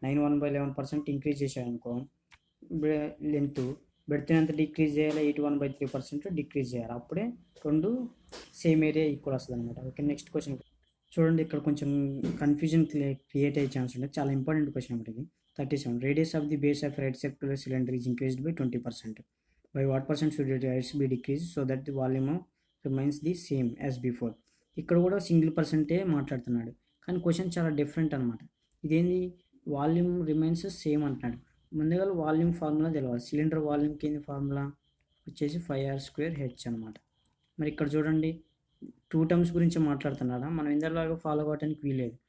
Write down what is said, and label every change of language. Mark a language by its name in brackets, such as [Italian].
[Telugu] 9 1/11% increase చేశారనుకో length, breadth ఎంత decrease చేయాలి, 81/3% decrease చేయాలి. అప్పుడే రెండు సేమ్ ఏరియా ఈక్వల్ వస్తుంది అనమాట. ఓకే, నెక్స్ట్ క్వశ్చన్ చూడండి. ఇక్కడ కొంచెం కన్ఫ్యూజన్ క్రియేట్ అయ్యే ఛాన్స్ ఉంటుంది. చాలా ఇంపార్టెంట్ క్వశ్చన్ అనమాట ఇది. [English] 37 radius of the base of right circular cylinder is increased by 20%. By what percent should it be decreased so that the volume remains the same as before? [Telugu] ఇక్కడ కూడా single పర్సెంటే మాట్లాడుతున్నాడు, కానీ question చాలా different అనమాట. ఇదేంది, వాల్యూమ్ రిమైన్స్ సేమ్ అంటున్నాడు. ముందుగా వాల్యూమ్ ఫార్ములా తెలవాలి. సిలిండర్ వాల్యూమ్కి ఏంది ఫార్ములా వచ్చేసి 5r² అనమాట. మరి ఇక్కడ చూడండి, 2 టర్మ్స్ గురించి మాట్లాడుతున్నాడా, మనం ఇందరిలాగా ఫాలో అవ్వడానికి వీలేదు.